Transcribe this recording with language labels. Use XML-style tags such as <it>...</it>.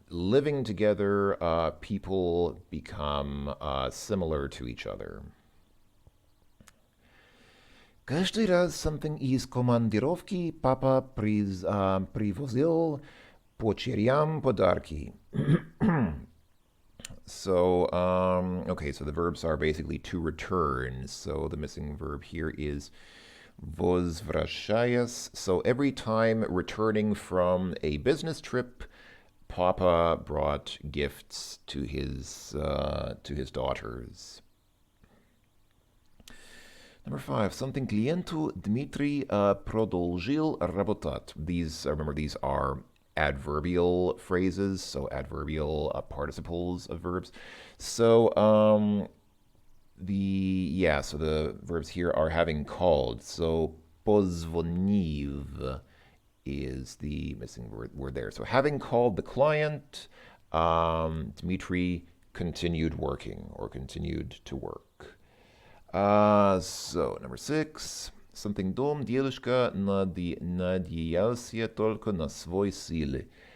<en>Living together, people become similar to each other.</en> <ru>Каждый раз</ru> <en>something</en> <ru>из командировки папа привозил почерям подарки.</ru> <en>Okay, so the verbs are basically to return. So the missing verb here is</en> <ru>возвращаясь.</ru> <en>So every time returning from a business trip, Papa brought gifts to his daughters. Number 5, something</en> <ru>клиенту Дмитрий продолжил работать.</ru> <en>These are adverbial phrases, so adverbial participles of verbs. So the verbs here are having called. So</en> <ru>позвонив</ru> <en>is the missing word there. So having called the client, Dmitry continued working or continued to work. So number 6, something</en> <ru>дом девушка надеялся только на свой силы.</ru>